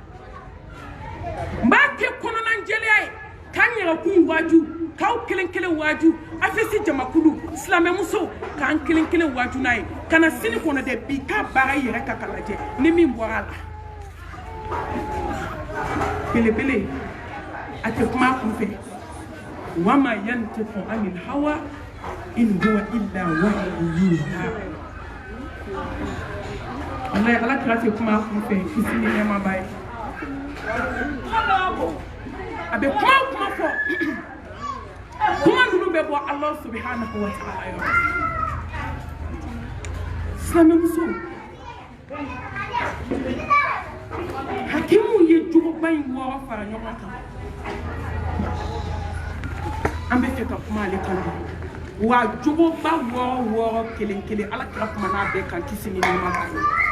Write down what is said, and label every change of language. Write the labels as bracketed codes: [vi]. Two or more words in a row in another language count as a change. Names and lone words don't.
[bm] n b'a kɛ kɔnɔnajɛlenya ye k'an yɛrɛkun waaju k'aw kelen kelen waaju afɛsi jamakulu silamɛmusow k'an kelen kelen waaju n'a ye ka na sini kɔnɔ dɛ bi k'a baara yɛrɛ ka lajɛ ni min bɔra a la belebele a tɛ kuma a kun fɛ [ar] وما ينطق عن الهوى إن هو إلا وحي يوحى. [bm] Allah ala kira te kuma kun fɛ kisi ni nɛɛma ba ye a bɛ kuma fɔ kuma ninnu bɛ bɔ Allah [ar] سبحانه وتعالى [bm] yɔrɔ silamɛmuso hakimu ye jogoba in 6 fara ɲɔgɔn kan an bɛ fɛ ka kuma ale kan wa jogoba 6 kelen ala kira kuma n'a bɛɛ kan kisi ni nɛɛma ba ye